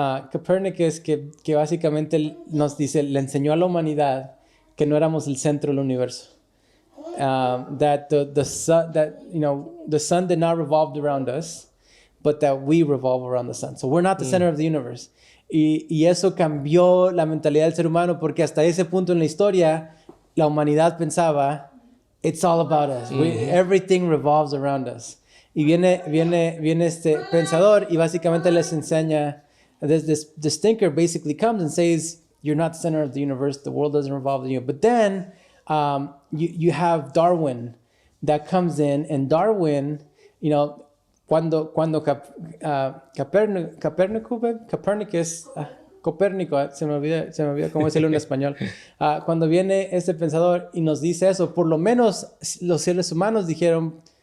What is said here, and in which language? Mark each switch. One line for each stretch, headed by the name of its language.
Spanish: Copernicus, que básicamente nos dice, le enseñó a la humanidad que no éramos el centro del universo.
English: That the sun did not revolve around us, but that we revolve around the sun. So we're not the center of the universe.
Spanish: Y eso cambió la mentalidad del ser humano, porque hasta ese punto en la historia la humanidad pensaba,
English: it's all about us. Everything revolves around us.
Spanish: Y viene este pensador y básicamente les enseña,
English: this thinker basically comes and says, you're not the center of the universe, the world doesn't revolve around you. But then you have Darwin that comes in, and Darwin,
Spanish: cuando Copérnico, se me olvida cómo decirlo en español, cuando viene este pensador y nos dice eso, por lo menos los seres humanos dijeron,